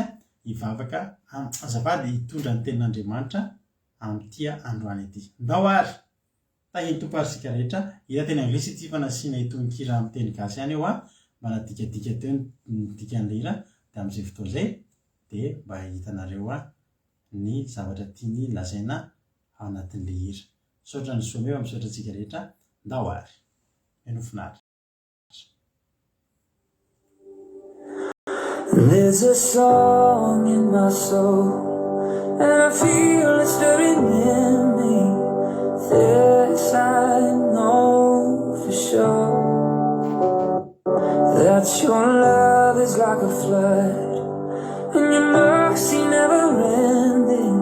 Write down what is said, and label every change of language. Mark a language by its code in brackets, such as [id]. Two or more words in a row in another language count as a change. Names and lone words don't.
[mg] hivavaka azafady hitondra ny tenin'Andriamanitra amin'ity androany ity ndao ary tahiny tomparisika rehetra hira teny anglisy ity fa nasiana itony kira amin'ny teny gasy ihany eo mba nadikadika teo ny dikan'ilay hira dia amin'izay fotoa zay dia mba hitanareo ny zavatra tiany lazaina ao anatin'le hira misaotra ny someo misaotra antsika rehetra ndao ary enofinaritra. [en] There's a song in my soul, and I feel it stirring in me. This I know for sure, that your love is like a flood, and your mercy never ending.